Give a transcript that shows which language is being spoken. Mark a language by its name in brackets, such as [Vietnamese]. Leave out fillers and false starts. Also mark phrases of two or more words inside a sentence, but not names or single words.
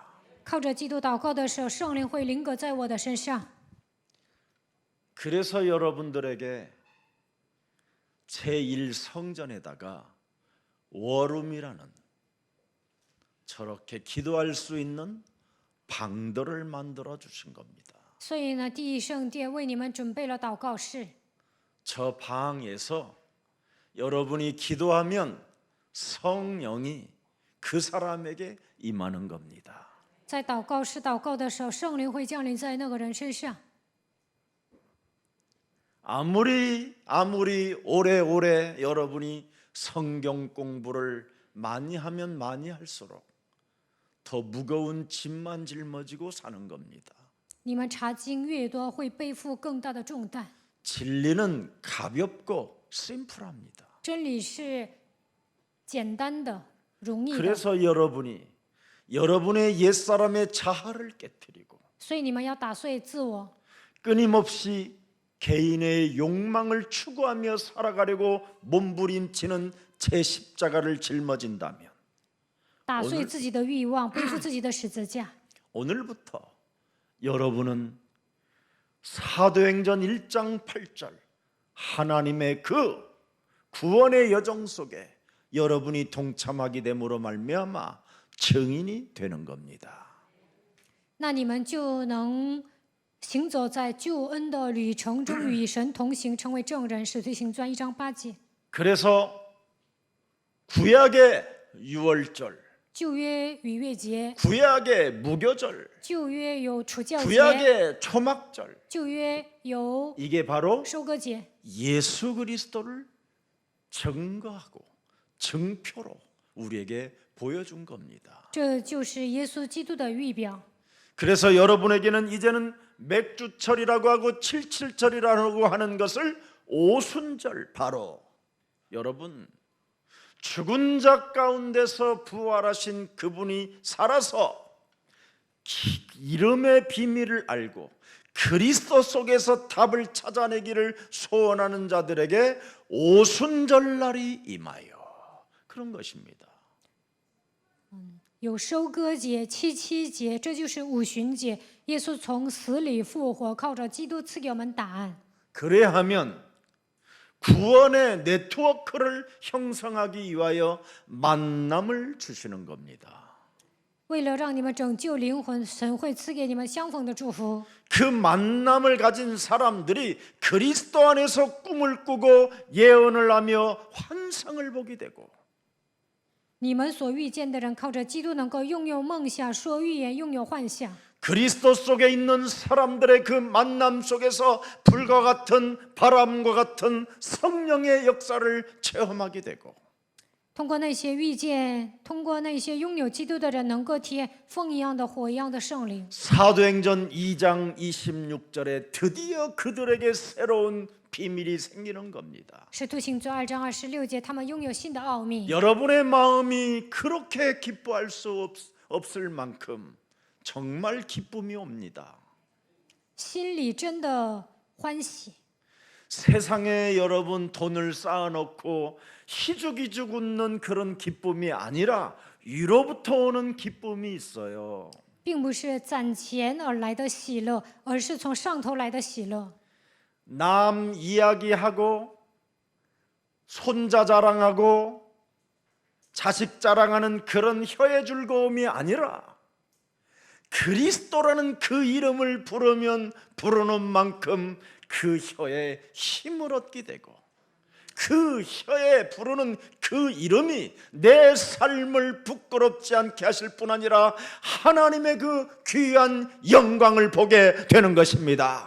[Chinese] 靠着基督祷告的时候，圣灵会临格在我的身上。 [Korean] 그래서 여러분들에게 제1성전에다가 워룸이라는 저렇게 기도할 수 있는 방들을 만들어 주신 겁니다. [Chinese] 所以呢，第一圣殿为你们准备了祷告室。 [Korean] 저 방에서 여러분이 기도하면 성령이 그 사람에게 임하는 겁니다. [Chinese] 在祷告室祷告的时候，圣灵会降临在那个人身上。 [Korean] 아무리 오래오래 여러분이 성경 공부를 많이 하면 많이 할수록 더 무거운 짐만 짊어지고 사는 겁니다. [Chinese] 你们查经越多，会背负更大的重担。 [Korean] 진리는 가볍고 심플합니다. [Chinese] 真理是简单的、容易的， [Korean] 그래서 여러분이 여러분의 옛사람의 자아를 깨뜨리고 [Chinese] 所以你们要打碎自我， [Korean] 끊임없이 개인의 욕망을 추구하며 살아가려고 몸부림치는 제 십자가를 짊어진다면 [Chinese] 打碎自己的欲望，背负自己的十字架。 [Korean] 오늘부터 여러분은 사도행전 1장 8절 하나님의 그 구원의 여정 속에 여러분이 동참하게 됨으로 말미암아 증인이 되는 겁니다. [Chinese] 那你们就能行走在救恩的旅程中，与神同行，成为证人。使徒行传1章8节。 [Korean] 그래서 구약의 유월절, [Chinese] 旧约逾越节， [Korean] 구약의 무교절, [Chinese] 旧约有除酵节， [Korean] 구약의 초막절, [Chinese] 旧约有 [Korean] 이게 바로 [Chinese] 收割节， [Korean] 예수 그리스도를 증거하고 증표로 우리에게 보여준 겁니다. [Chinese] 这就是耶稣基督的预表。 [Korean] 그래서 여러분에게는 이제는 맥주철이라고 하고 칠칠절이라고 하는 것을 오순절, 바로 여러분 죽은 자 가운데서 부활하신 그분이 살아서 이름의 비밀을 알고 그리스도 속에서 답을 찾아내기를 소원하는 자들에게 오순절날이 임하여 그런 것입니다. [Chinese] 有收割节、七七节，这就是五旬节。耶稣从死里复活，靠着基督赐给我们答案。 [Korean] 그래야 하면 구원의 네트워크를 형성하기 위하여 만남을 주시는 겁니다. [Chinese] 为了让你们拯救灵魂，神会赐给你们相逢的祝福。 [Korean] 그 만남을 가진 사람들이 그리스도 안에서 꿈을 꾸고 예언을 하며 환상을 보게 되고 [Chinese] 你们所遇见的人，靠着基督能够拥有梦想、说预言、拥有幻想。 [Korean] 그리스도 속에 있는 사람들의 그 만남 속에서 불과 같은 바람과 같은 성령의 역사를 체험하게 되고 [Chinese] 通过那些遇见，通过那些拥有基督的人，能够体验风一样的、火一样的圣灵。 [Korean] 사도행전 2장 26절에 드디어 그들에게 새로운 비밀이 생기는 겁니다. [Chinese] 使徒行传2章26节，他们拥有新的奥秘。 [Korean] 여러분의 마음이 그렇게 기뻐할 수 없을 만큼 정말 기쁨이 옵니다. [Chinese] 心里真的欢喜。 [Korean] 세상에 여러분 돈을 쌓아놓고 희죽희죽 웃는 그런 기쁨이 아니라 위로부터 오는 기쁨이 있어요. [Chinese] 并不是攒钱而来的喜乐，而是从上头来的喜乐。 [Korean] 남 이야기하고 손자 자랑하고 자식 자랑하는 그런 혀의 즐거움이 아니라 그리스도라는 그 이름을 부르면 부르는 만큼 그 혀에 힘을 얻게 되고 그 혀에 부르는 그 이름이 내 삶을 부끄럽지 않게 하실 뿐 아니라 하나님의 그 귀한 영광을 보게 되는 것입니다.